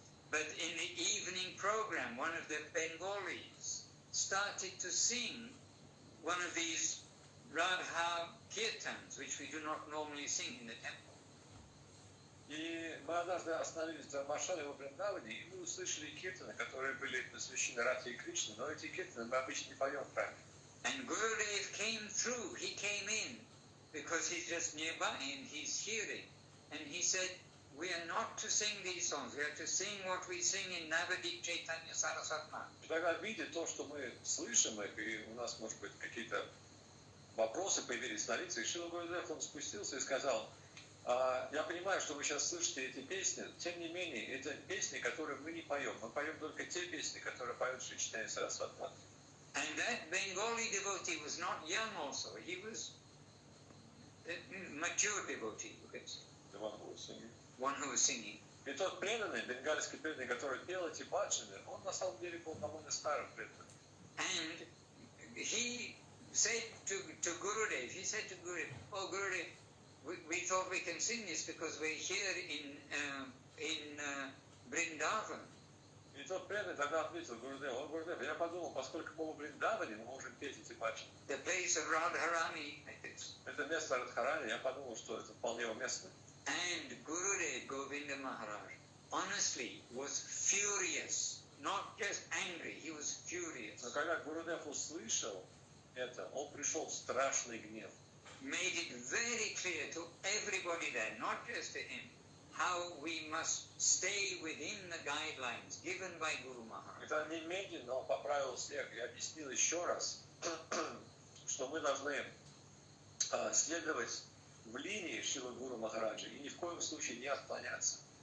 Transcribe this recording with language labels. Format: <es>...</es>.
<en>But in the evening program, one of the Bengalis started to sing one of these Radha kirtans, which we do not normally sing in the temple.</en> <ru>И мы однажды остановились в Дharmashale во Вриндаване, и мы услышали киртаны, которые были посвящены Радхе и Кришне, но эти киртаны мы обычно не поем в храме.</ru> <en>And Gurudev came through, he came in, because he's just nearby and he's hearing. And he said, we are not to sing these songs, we are to sing what we sing in Navadip Chaitanya Saraswati Math.</en> <ru>И тогда, видя то, что мы слышим их, и у нас, может быть, какие-то вопросы появились на лице, и Шрила Гурудев, он спустился и сказал, я понимаю, что вы сейчас слышите эти песни, тем не менее, это песни, которые мы не поем. Мы поем только те песни, которые поет Шри Чайтанья Сарасвати Матха.</ru> <en>And that Bengali devotee was not young also, he was a mature devotee, you could say. One who was singing.</en> <ru>И тот преданный, бенгальский преданный, который пел эти баджаны, он на самом деле был довольно старым преданным.</ru> <en>And he said to Gurudev, oh Gurudev, we thought we can sing this because we're here in Vrindavan.</en> <ru>И тот преданный тогда ответил Гурудеву, Гурудев, я подумал, поскольку мы в Вриндаване, мы можем петь эти баджаны.</ru> <en>The place of Radharani.</en> <ru>Это место Радхарани, я подумал, что это вполне уместно.</ru> <en>And Gurudev Govinda Maharaj honestly was furious, not just angry, he was furious.</en> <ru>Но когда Гурудев услышал это, он пришел в страшный гнев.</ru> <en>Made it very clear to everybody there, not just to him, how we must stay within the guidelines given by Guru Maharaj.</en> <ru>Это немедленно он поправил всех и объяснил еще раз, что мы должны следовать в линии Шрилы Гуру Махараджа и ни в коем случае не отклоняться.</ru>